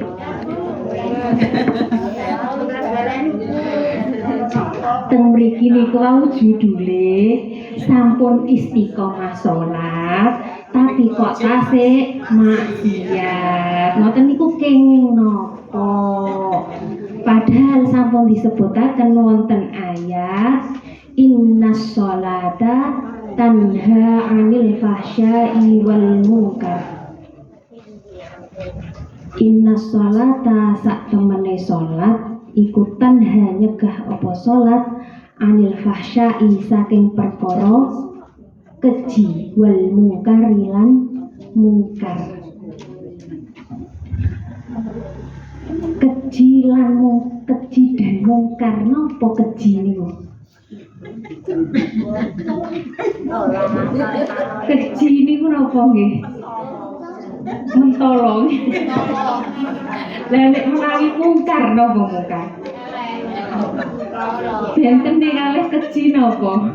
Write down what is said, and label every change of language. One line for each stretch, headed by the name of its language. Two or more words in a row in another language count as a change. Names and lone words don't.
Javanese: Teng mriki niku wau judule sampun istiqomah salat tapi kok tasih maksiat. Ngoten niku kenging napa? Padahal sampun disebutaken wonten ayat
Arabic: إن الصلاة تنهى عن الفحشاء والمنكر. إن الصلاة
Javanese: sak temene salat iku tanha nyegah apa salat
Arabic: عن الفحشاء
Javanese: saking perkara keji
Arabic: والمنكر
Javanese: lan munkar. Keji dan mungkar napa keji niku? Keji niku napa nggih? Mentolong. Lah nek menawi mungkar napa mungkar? Benten nek kalih keji napa?